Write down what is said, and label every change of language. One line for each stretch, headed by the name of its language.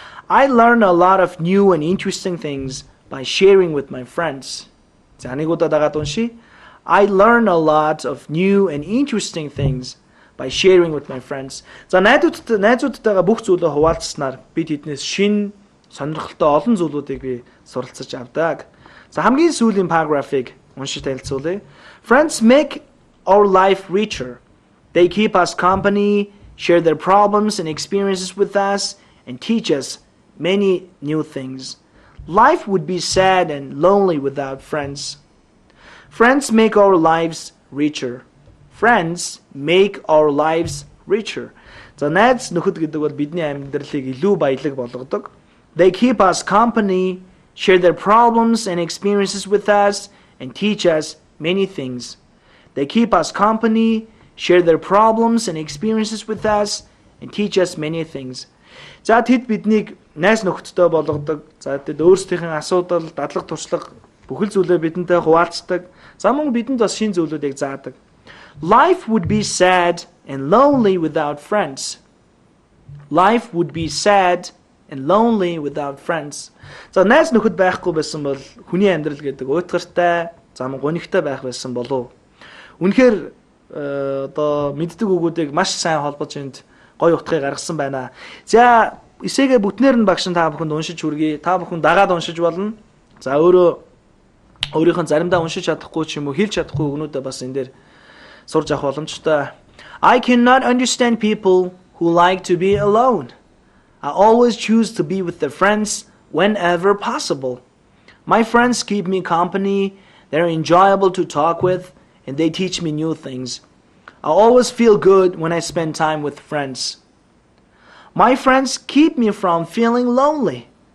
English: I learn a lot of new and interesting things by sharing with my friends.
Mongolian: За нэг удаа дагаад уншия.
English: I learn a lot of new and interesting things by sharing with my friends.
Mongolian: За найзуудтайгаа бүх зүйлөө хуваалцснаар бид тэднээс шин сонирхолтой олон зүйлүүдийг би суралцаж авдаг. За хамгийн сүүлийн параграфыг уншиж танилцуулъя.
English: Friends make our life richer. They keep us company, share their problems and experiences with us, and teach us many new things. Life would be sad and lonely without friends. Friends make our lives richer. Friends make our lives richer.
Mongolian: За найз нөхөд гэдэг бол бидний амьдралыг илүү баялаг болгодог.
English: They keep us company, share their problems and experiences with us, and teach us many things. They keep us company, share their problems and experiences with us, and teach us many things.
Mongolian: За тэд биднийг найз нөхөдтэй болгодог. За тэд өөрсдийнхээ асуудал, дадлаг туршлага бүхэл зүйлээ бидэнтэй хуваалцдаг. За мөн бидэнд бас шинэ зүйлүүдийг заадаг.
English: Life would be sad and lonely without friends. Life would be sad and lonely without friends.
Mongolian: За найз нөхөд байхгүй байсан бол хүний амьдрал гэдэг уйтгартай, зам гонигтай байх байсан болов. Үнэхээр одоо мэддэг үгүүдийг маш сайн холбож энд гоё утгыг гаргасан байна. За эсээгээ бүтнээр нь багш та бүхэнд уншиж хүргэе. Та бүхэн дагаад уншиж болно. За өөрийнхөө заримдаа уншиж чадахгүй ч юм уу хэлж чадахгүй үгнүүдээ бас энэ дээр сурж авах боломжтой.
English: I cannot understand people who like to be alone. I always choose to be with their friends whenever possible. My friends keep me company, they're enjoyable to talk with, and they teach me new things. I always feel good when I spend time with friends. My friends keep me from feeling lonely.